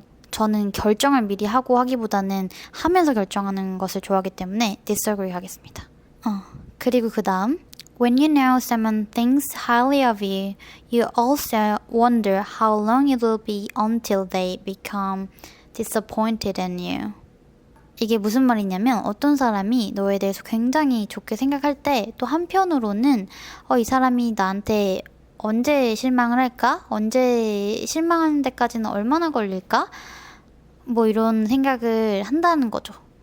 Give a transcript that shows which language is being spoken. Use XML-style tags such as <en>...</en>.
<ko>저는 결정을 미리 하고 하기보다는 하면서 결정하는 것을 좋아하기 때문에 disagree 하겠습니다. 그리고 그 다음,</ko> <en>When you know someone thinks highly of you, you also wonder how long it will be until they become disappointed in you.</en> <ko>이게 무슨 말이냐면, 어떤 사람이 너에 대해서 굉장히 좋게 생각할 때 또 한편으로는 이 사람이 나한테 언제 실망을 할까? 언제 실망하는 데까지는 얼마나 걸릴까? 뭐 이런 생각을 한다는 거죠.</ko>